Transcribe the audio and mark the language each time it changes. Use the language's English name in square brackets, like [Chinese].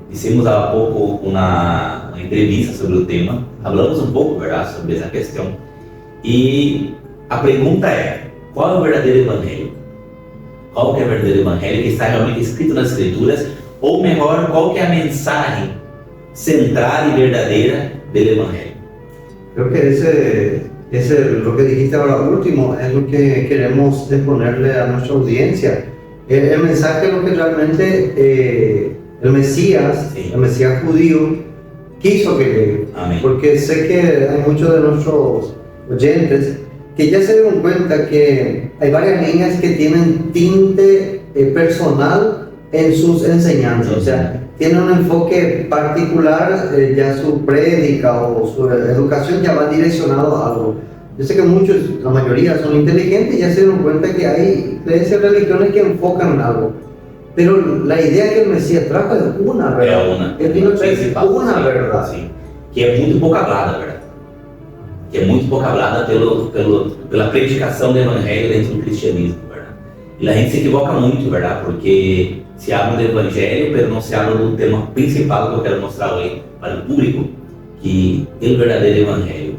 [Portuguese] Hicimos há pouco uma entrevista sobre o tema, falamos um pouco, verdade, sobre essa questão, e a pergunta é: qual é o verdadeiro evangelho? Qual que é o verdadeiro evangelho que está realmente escrito nas escrituras? Ou melhor, qual que é a mensagem central [Spanish] y verdadera del Evangelio? Creo que lo que dijiste ahora último es lo que queremos exponerle a nuestra audiencia. El mensaje es lo que realmente el Mesías judío quiso que llegue. Amén. Porque sé que hay muchos de nuestros oyentes que ya se dieron cuenta que hay varias líneas que tienen tinte personal en sus enseñanzas. O sea, tiene un enfoque particular, ya su prédica o su educación ya va direccionado a algo. Yo sé que muchos, la mayoría son inteligentes y ya se dieron cuenta que hay iglesias, religiones que enfocan en algo. Pero la idea que el Mesías trajo es una verdad. Él vino a traer una verdad. [Portuguese] Sim. Que é muito pouco hablada, verdade? Que é muito pouco hablada pela predicação do Evangelho dentro do cristianismo, verdade? E a gente se equivoca muito, verdade? Porque se habla do Evangelho, mas não se habla do tema principal que eu quero mostrar hoje para o público, que é o verdadeiro Evangelho.